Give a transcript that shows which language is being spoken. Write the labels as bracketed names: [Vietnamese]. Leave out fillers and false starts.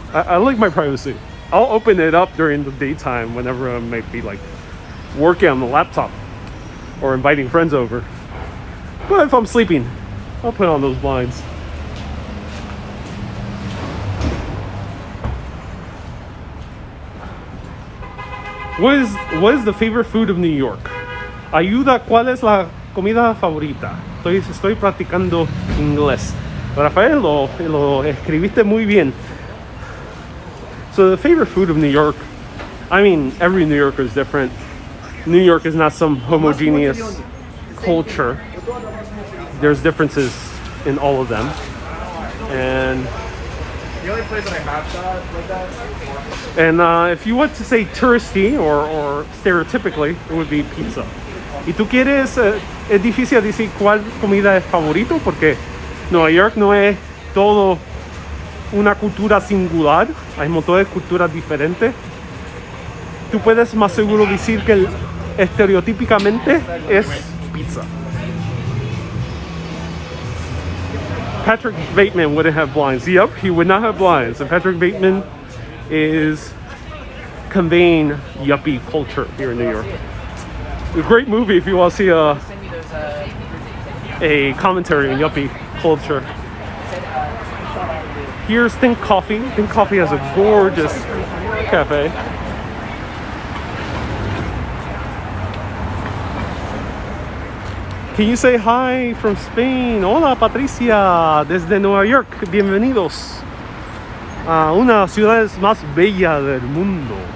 [English] I like my privacy. I'll open it up during the daytime whenever I might be like working on the laptop or inviting friends over. But if I'm sleeping, I'll put on those blinds. What is the favorite food of New York? [Spanish] Ayuda, ¿cuál es la comida favorita? Estoy practicando inglés. Rafael, lo escribiste muy bien. [English] So the favorite food of New York, I mean, every New Yorker is different. New York is not some homogeneous culture. There's differences in all of them. And The only place that I have that like that. And if you want to say touristy or stereotypically, it would be pizza. [Spanish] ¿Y tú quieres, es difícil decir cuál comida es favorito? Porque Nueva York no es todo una cultura singular, hay montones de culturas diferentes. Tú puedes más seguro decir que estereotípicamente es pizza. [English] Patrick Bateman wouldn't have blinds. Yep, he would not have blinds. And Patrick Bateman is conveying yuppie culture here in New York. A great movie if you want to see a commentary on yuppie culture. Here's Think Coffee. Think Coffee has a gorgeous cafe. Can you say hi from Spain? [Spanish] Hola Patricia, desde Nueva York. Bienvenidos a una de las ciudades más bellas del mundo.